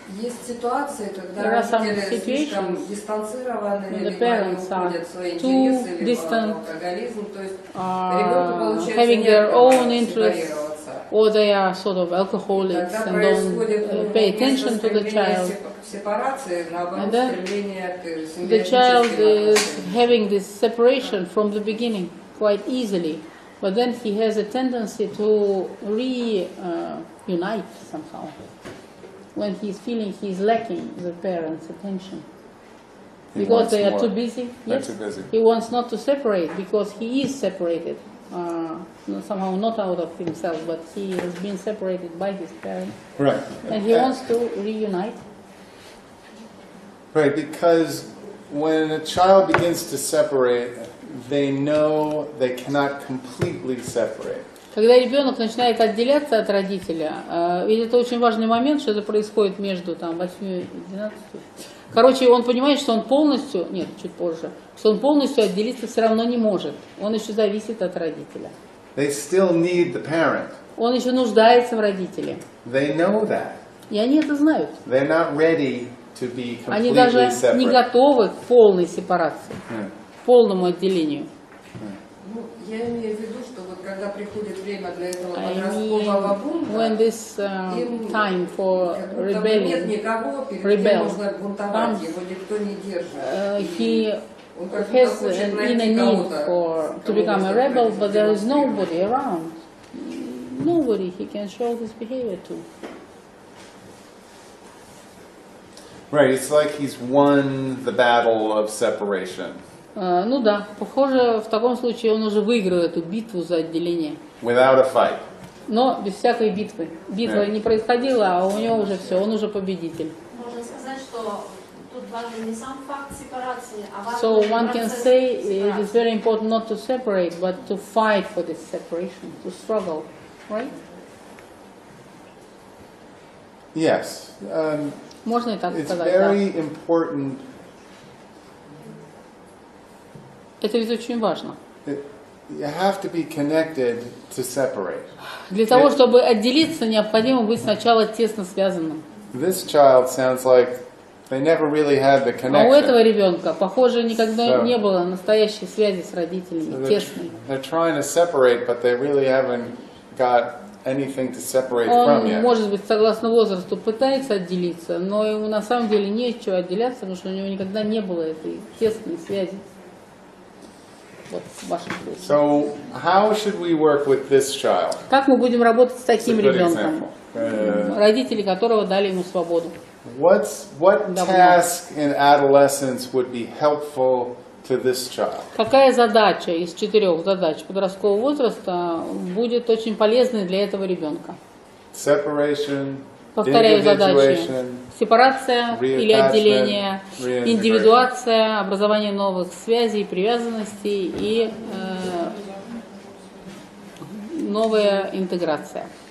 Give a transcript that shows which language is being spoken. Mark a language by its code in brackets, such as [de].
[ru] Есть ситуации, когда родители слишком дистанцированы, либо они уходят в свои интересы, либо алкоголизм, то есть ребенку получается не сепарироваться. [en] Or they are sort of alcoholics and don't pay attention to the child. And then the child is having this separation from the beginning quite easily, but then he has a tendency to reunite somehow when he's feeling he's lacking the parents' attention. Because they are too busy. Yes, too busy. He wants not to separate because he is separated. Somehow not out of himself, but he has been separated by his parents. Right. And he wants to reunite. Right, because when a child begins to separate, they know they cannot completely separate. [ru] Когда ребенок начинает отделяться от родителя, ведь это очень важный момент, что это происходит между 8 и 12. Короче, он понимает, что он полностью, нет, чуть позже, что он полностью отделиться все равно не может. Он еще зависит от родителя. [en] They still need the parent. [ru] Он еще нуждается в родителе. [en] They know that. [ru] И они это знают. [en] They're not ready to be completely [ru] Они даже не готовы к полной сепарации, к полному отделению. Я имею в виду, что вот когда приходит время для этого подросткового бунта, [en] when this time for rebellion, [ru] нет никого, перед кем можно бунтовать, его никто не держит. [en] He has an inner need to become a rebel, but there is nobody around. Nobody he can show his behavior to. Right, it's like he's won the battle of separation. [ru] Ну да, похоже, в таком случае он уже выиграл эту битву за отделение. [en] Without a fight. [ru] Но без всякой битвы. Битва не происходила, а у него уже все, он уже победитель. Можно сказать, что тут важен не сам факт сепарации, а важен [en] So one can say it is very important not to separate, but to fight for this separation, to struggle, right? Yes. [ru] Можно и так [en] It's [ru] сказать, [en] very [ru] да. [en] important. [ru] Это ведь очень важно. [en] You have to be connected to separate. [ru] Для того, чтобы отделиться, необходимо быть сначала тесно связанным. [en] This child sounds like they never really had the connection. [ru] А у этого ребенка, похоже, никогда не было настоящей связи с родителями, тесной. [en] They're trying to separate, but they really haven't got anything to separate from yet. [ru] Он, может быть, согласно возрасту, пытается отделиться, но ему на самом деле не от чего отделяться, потому что у него никогда не было этой тесной связи. Вот, в вашем случае. [en] So, how should we work with this child? [ru] Как мы будем работать с таким ребенком, родители которого дали ему свободу? [en] What task in adolescence would be helpful to this child? [ru] Какая задача из 4 задач подросткового возраста будет очень полезной для этого ребенка? [en] Separation, [ru] Повторяю задачи. Сепарация или отделение, индивидуация, образование новых связей, привязанностей и новая интеграция.